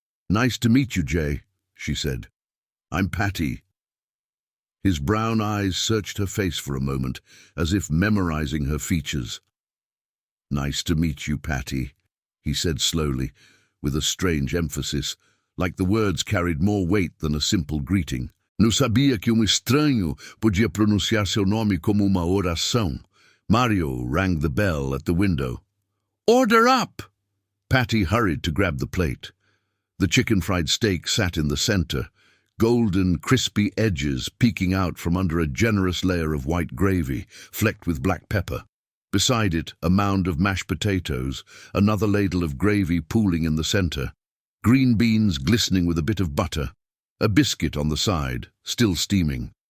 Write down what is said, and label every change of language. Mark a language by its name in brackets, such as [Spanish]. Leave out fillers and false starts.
[English] "Nice to meet you, Jay," she said. "I'm Patty." His brown eyes searched her face for a moment, as if memorizing her features. "Nice to meet you, Patty," he said slowly, with a strange emphasis, like the words carried more weight than a simple greeting. [Portuguese] "Não sabia que estranho podia pronunciar seu nome como uma oração." [English] Mario rang the bell at the window. "Order up!" Patty hurried to grab the plate. The chicken-fried steak sat in the center, golden, crispy edges peeking out from under a generous layer of white gravy, flecked with black pepper. Beside it, a mound of mashed potatoes, another ladle of gravy pooling in the center, green beans glistening with a bit of butter, a biscuit on the side, still steaming.